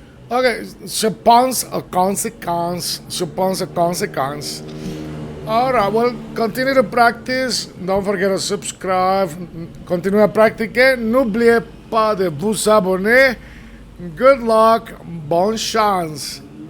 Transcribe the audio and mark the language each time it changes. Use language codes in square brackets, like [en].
[fr] Okay, je pense aux conséquences. Je pense aux conséquences. [en] Alright, well, continue to practice. Don't forget to subscribe. [fr] Continue à pratiquer. N'oubliez pas de vous abonner. [en] Good luck. [fr] Bonne chance.